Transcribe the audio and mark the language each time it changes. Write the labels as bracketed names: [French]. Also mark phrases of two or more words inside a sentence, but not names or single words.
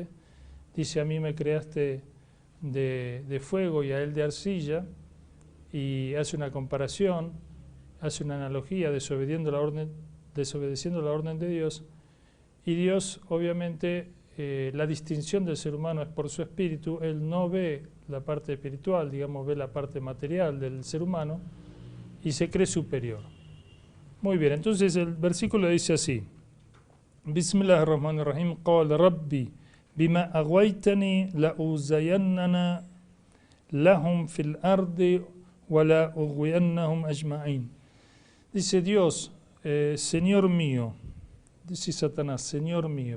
[Spanish] Dice: a mí me creaste de fuego y a él de arcilla, y hace una comparación, hace una analogía desobedeciendo la orden de Dios, y Dios obviamente la distinción del ser humano es por su espíritu. Él no ve la parte espiritual, digamos, ve la parte material del ser humano y se cree superior. Muy bien, entonces el versículo dice así: [Arabic] بسم الله الرحمن الرحيم. قال رب بما أغويتني لأزينن لهم في الأرض ولأغوينهم أجمعين. [Spanish] Dice Dios, Señor mío, dice Satanás, Señor mío.